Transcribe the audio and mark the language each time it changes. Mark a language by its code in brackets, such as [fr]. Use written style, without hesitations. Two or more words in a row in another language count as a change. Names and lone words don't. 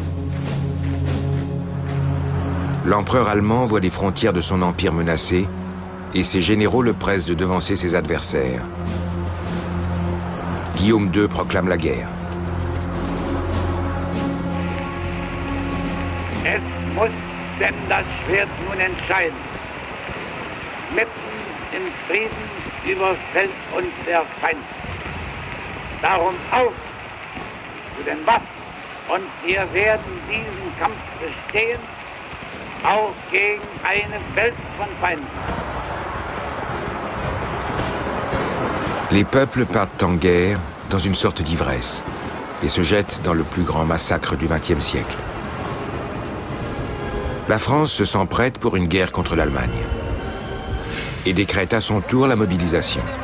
[fr] L'empereur allemand voit les frontières de son empire menacées et ses généraux le pressent de devancer ses adversaires. Guillaume II proclame la guerre. [de] Es muss denn das Schwert nun entscheiden. Mitten im Frieden überfällt uns der Feind. Darum auf zu den Waffen und wir werden diesen Kampf bestehen, auch gegen eine Welt von Feinden. [fr] Les peuples partent en guerre dans une sorte d'ivresse et se jettent dans le plus grand massacre du XXe siècle. La France se sent prête pour une guerre contre l'Allemagne et décrète à son tour la mobilisation.